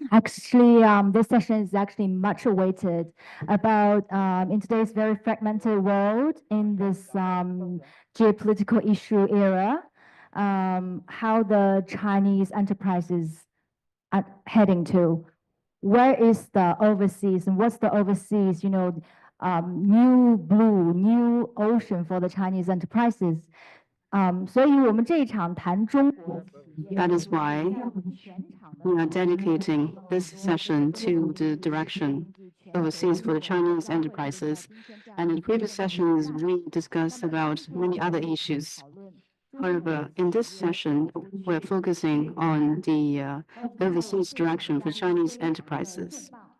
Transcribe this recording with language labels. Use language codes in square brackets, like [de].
[en] Actually, this session is actually much awaited about in today's very fragmented world, in this geopolitical issue era, how the Chinese enterprises are heading to. Where is the overseas and what's the overseas, new blue, new ocean for the Chinese enterprises? [zh] 所以我们这一场谈中国。 [en] That is why we are dedicating this session to the direction overseas for the Chinese enterprises. And in previous sessions, we discussed about many other issues. However, in this session, we're focusing on the overseas direction for Chinese enterprises.